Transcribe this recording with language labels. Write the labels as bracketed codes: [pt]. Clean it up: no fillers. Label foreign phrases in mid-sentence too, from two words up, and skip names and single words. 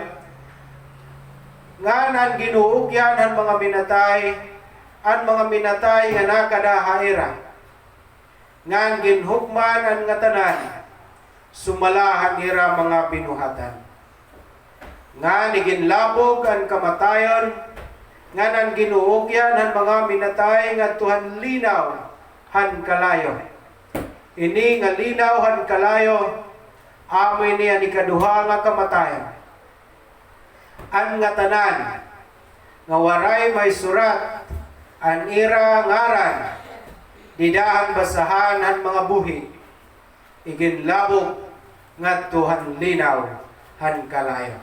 [war] Nga nan ginuugyan han mga minatay ang mga minatay nga nakadahaira. Ngan ginhugman ang nga tanan sumalahan ira mga binuhatan. Nga niginlabog ang kamatayon, nga nan ginuugyan ang mga minatay nga tuhan linaw han kalayo. Ini nga linaw han kalayo, amoy niya ni kaduha nga kamatayon. Ang nga tanan, nga waray may surat, ang ira ngaran, didahan basahan han mga buhi, iginlabog nga tuhan linaw han kalayo.